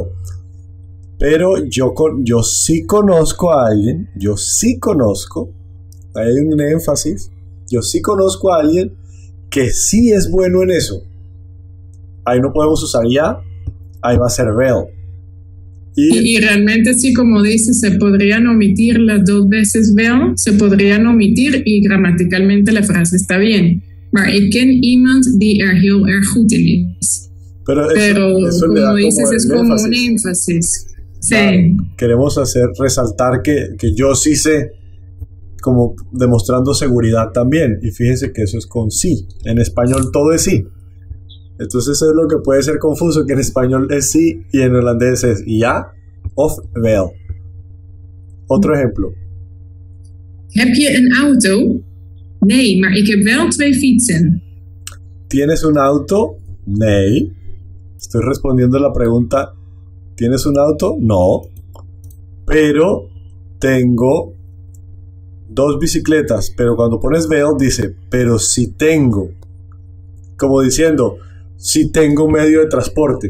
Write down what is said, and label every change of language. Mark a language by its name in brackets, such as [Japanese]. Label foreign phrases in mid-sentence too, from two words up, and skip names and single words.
[Spanish] Pero yo sí conozco a alguien, hay un énfasis, yo sí conozco a alguien que sí es bueno en eso. Ahí no podemos usar ya, ahí va a ser vel. Y realmente sí, como dice, se podrían omitir las dos veces vel, se podrían omitir y gramaticalmente la frase está bien. [Dutch] Maar ik ken iemand die er heel erg goed in is. [Spanish] Pero eso como dices, es como un énfasis. Sí. Claro, queremos resaltar que yo sí sé, como demostrando seguridad también. Y fíjense que eso es con sí. En español todo es sí. Entonces eso es lo que puede ser confuso, que en español es sí y en holandés es [Dutch] ja of wel. [Spanish] Otro ejemplo. [Dutch] Heb je een auto? Nee, maar ik heb wel 2 fietsen. [Spanish] ¿Tienes un auto? Nee. Estoy respondiendo la pregunta. ¿Tienes un auto? No. Pero tengo 2 bicicletas. Pero cuando pones vel dice, pero si tengo. Como diciendo, si tengo un medio de transporte.